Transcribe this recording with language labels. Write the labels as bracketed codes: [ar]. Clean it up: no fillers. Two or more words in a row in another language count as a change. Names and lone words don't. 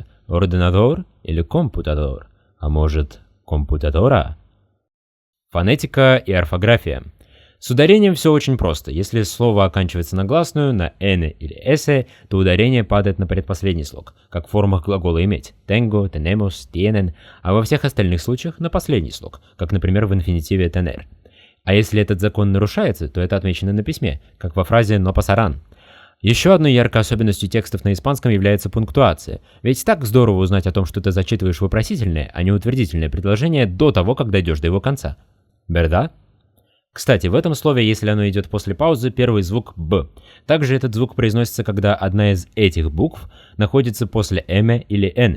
[ru] Ординадор или компутадор? А может, компутадора? Фонетика и орфография. С ударением все очень просто. Если слово оканчивается на гласную, на «эне» или «эсе», то ударение падает на предпоследний слог, как в формах глагола «иметь» – [es] «tengo», «tenemos», «tienen», [ru] а во всех остальных случаях на последний слог, как, например, в инфинитиве «tener». А если этот закон нарушается, то это отмечено на письме, как во фразе [es] «no pasarán». [ru] Еще одной яркой особенностью текстов на испанском является пунктуация. Ведь так здорово узнать о том, что ты зачитываешь вопросительное, а не утвердительное предложение до того, как дойдешь до его конца. Верда? Кстати, в этом слове, если оно идет после паузы, первый звук «б». Также этот звук произносится, когда одна из этих букв находится после «эме» или «эне».